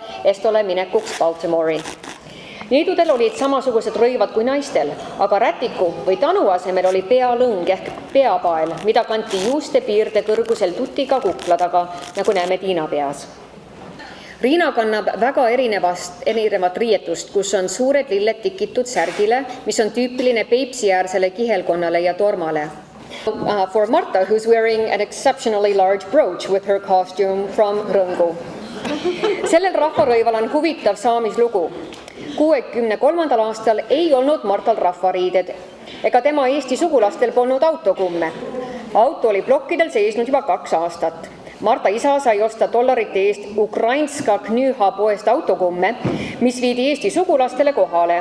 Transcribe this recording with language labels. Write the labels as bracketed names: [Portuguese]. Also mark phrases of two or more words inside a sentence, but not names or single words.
[Estonian] Estole minekuks Baltimore'i. Neidudel olid samasugused rõivad kui naistel, aga rätiku või tanu asemel oli pealõng ehk peapael, mida kanti juuste piirde kõrgusel tutiga kukla taga, nagu näeme Tiina peas. Riina kannab väga erinevat riietust, kus on suured lilled tikitud särgile, mis on tüüpiline Peipsi-äärsele kihelkonnale ja tormale. [English] For Marta, who's wearing an exceptionally large brooch with her costume from Rõngu. [Estonian] Sellel rahvarõival on huvitav saamislugu. 63. aastal ei olnud Martal rahvariided, ega tema Eesti sugulastel polnud autokumme. Auto oli plokkidel seisnud juba 2 aastat. Marta isa sai osta dollarite eest Ukrainska Knüha poest autokumme, mis viidi Eesti sugulastele kohale.